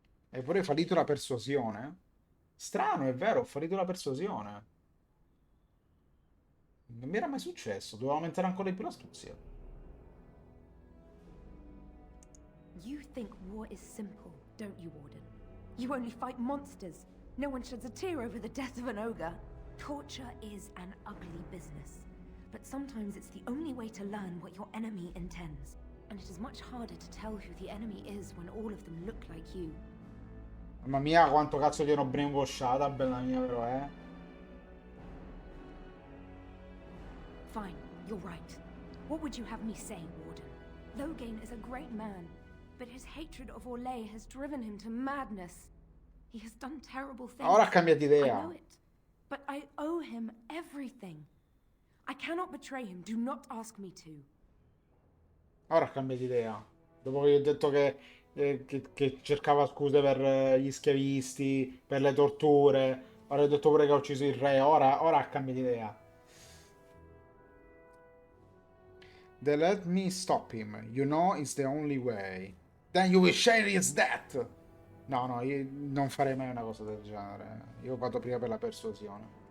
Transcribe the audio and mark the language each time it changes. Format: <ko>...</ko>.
<it>Hai pure fallito la persuasione? Strano, è vero, ho fallito la persuasione. Non mi era mai successo, dovevo aumentare ancora di più l'astuzia.</it> <en>You think war is simple, don't you, Warden? You only fight monsters. No one sheds a tear over the death of an ogre. Torture is an ugly business. But sometimes it's the only way to learn what your enemy intends. And it is much harder to tell who the enemy is when all of them look like you.</en> <it>Mamma mia, quanto cazzo gli ero brainwashata, bella mia, però,</it> <en>Fine, you're right. What would you have me say, Warden? Loghain is a great man, but his hatred of Orlais has driven him to madness. He has done terrible things.</en> <it>Ora ha cambiato</it> <en>I</en> <it>idea.</it> <en>know it, but I owe him everything. I cannot betray him. Do not ask me to.</en> <it>Ora ha cambiato idea. Dopo che gli ho detto che cercava scuse per gli schiavisti, per le torture. Ora gli ho detto pure che ha ucciso il re. Ora ha cambiato idea.</it> <en>They let me stop him. You know it's the only way. Then you will share his death.</en> <it>No, io non farei mai una cosa del genere. Io vado prima per la persuasione.</it>